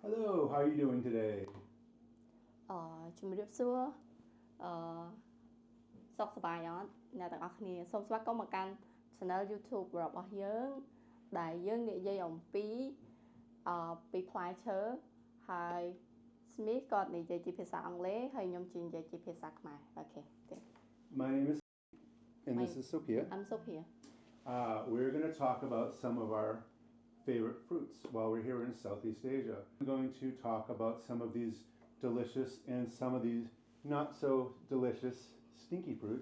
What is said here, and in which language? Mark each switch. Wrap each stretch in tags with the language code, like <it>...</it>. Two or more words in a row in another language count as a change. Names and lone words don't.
<en>Hello, how are you doing today?</en> <km>ជំរាបសួរសុខសប្បាយអត់អ្នកទាំងអស់គ្នាសូមស្វាគមន៍មកកាន់ Channel YouTube របស់យើងដែលយើងនិយាយអំពីផ្លែឈើហើយ Smith ក៏និយាយជាភាសាអង់គ្លេសហើយខ្ញុំនិយាយជាភាសាខ្មែរអូខេ</km> <en>My name is and this is Sophia. I'm Sophia. We're going to talk about some of our favorite fruits while we're here in Southeast Asia. I'm going to talk about some of these delicious and some of these not so delicious stinky fruits.</en>